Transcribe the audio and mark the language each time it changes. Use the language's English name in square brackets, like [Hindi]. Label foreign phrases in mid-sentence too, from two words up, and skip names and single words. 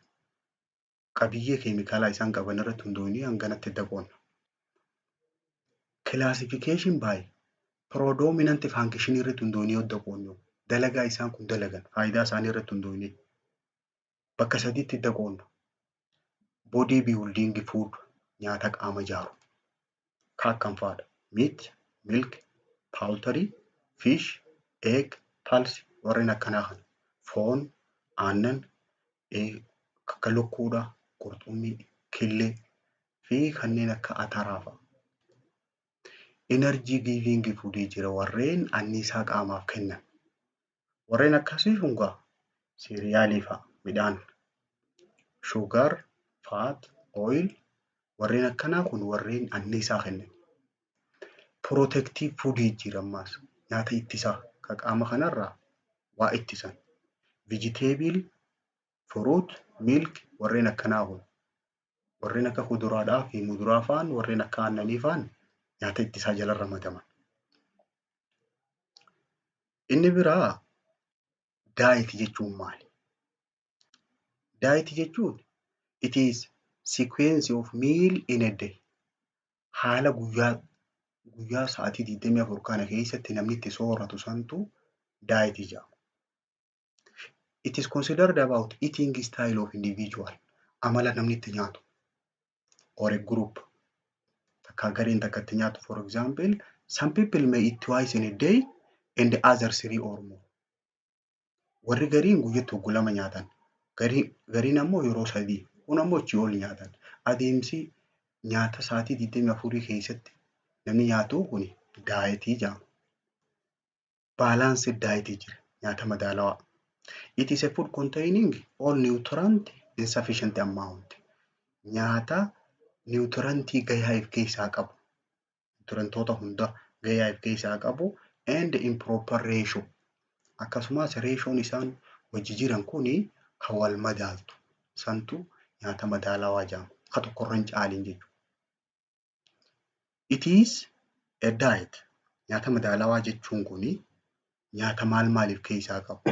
[Oromo] Qabiyyee keemikaalaa isaan qaban irratti hundoofne hanganatti qoodna. [English] Classification by predominant function [Oromo] irratti hundoofne yoo qoodnu dalagaa isaan kun dalagan faayidaa isaanii irratti hundoofne bakka sadiitti qoodna. [English] Body building food [Oromo] nyaata qaama ijaaru. Kan akkam fa'aadha? [English] Meat, milk, poultry, fish, egg, pulse [Oromo] warreen akkanaa kana. Foon, aannan, akka lukkuudha, qurxummii, killee fi kanneen akka ataraa fa'a. [English] Energy giving food [Oromo] jira warreen anniisaa qaamaaf kennan. Warreen akkasii kun egaa siiriyaalii fa'a, midhaan, [English] sugar, fat, oil [Oromo] warreen akkanaa kun warreen anniisaa kennan. [English] Protective food [Oromo] jira ammaas nyaata ittisaa kan qaama kanarraa waa ittisan. [English] Vegetable, fruit, milk [Oromo] warreen akkanaa kun warreen akka kuduraadhaa fi muduraa fa'aan warreen akka aannanii fa'aan nyaata ittisaa jala ramadaman. Inni biraa diet jechuun maali? [English] Diet jechuun it is sequence of meal in a day. [Oromo] Haala guyyaa sa'aatii 24 kana keessatti namni itti sooratu santu diet jedhama. [English] It is considered about eating style of individual. [Oromo] Amala namni itti nyaatu. [English] Or a group. [Oromo] Takka gareen takka itti nyaatu. [English] For example, some people may eat twice in a day and the other 3 or more. [Oromo] Warri gariin guyyaatti hogguu lama nyaatan. Gariin ammoo yeroo 3. Kun ammoo achii ol nyaatan. Adeemsi nyaata sa'aatii 24 keessatti namni nyaatu kun daayitii jedhama. [English] Balanced diet [Oromo] jira. Nyaata madaalawaa. [English] It is a food containing all nutrient in sufficient amount. [Oromo] Nyaata nutrientii gahaa of keessaa qabu. Nutrientoota hunda gahaa of keessaa qabu [English] and in proper ratio. [Oromo] Akkasumas ratioon isaan wajji jiran kuni kan wal madaaltu. Santu nyaata madaalawaa jedhama. Kan tokkorra hin caalin jechuudha. [English] It is a diet. [Oromo] Nyaata madaalawaa jechuun kuni nyaata maaliif keessaa qabu?